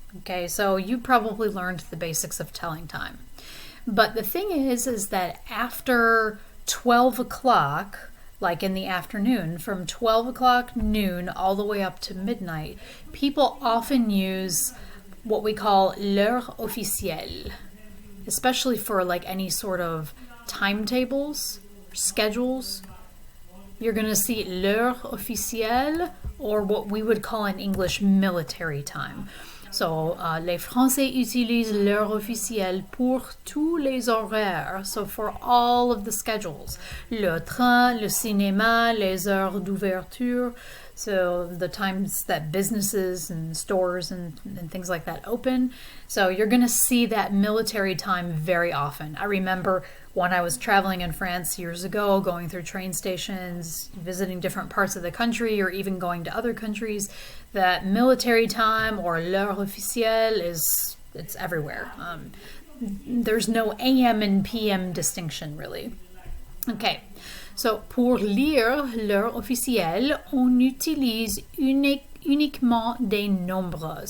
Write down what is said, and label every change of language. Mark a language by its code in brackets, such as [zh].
[en] Okay, so you probably learned the basics of telling time. But the thing is that after 12 o'clock, like in the afternoon, from 12 o'clock noon all the way up to midnight, people often use what we call l'heure officielle, especially for like any sort of timetables, schedules. You're going to see l'heure officielle, or what we would call in English military time. [fr] So, les Français utilisent l'heure officielle pour tous les horaires. [en] So, for all of the schedules. [fr] Le train, le cinéma, les heures d'ouverture. [en] So, the times that businesses and stores and things like that open. So, you're going to see that military time very often. I remember when I was traveling in France years ago, going through train stations, visiting different parts of the country, or even going to other countries, that military time or l'heure officielle it's everywhere. There's no AM and PM distinction really. [fr] Okay, so pour lire l'heure officielle, on utilise uniquement des nombres.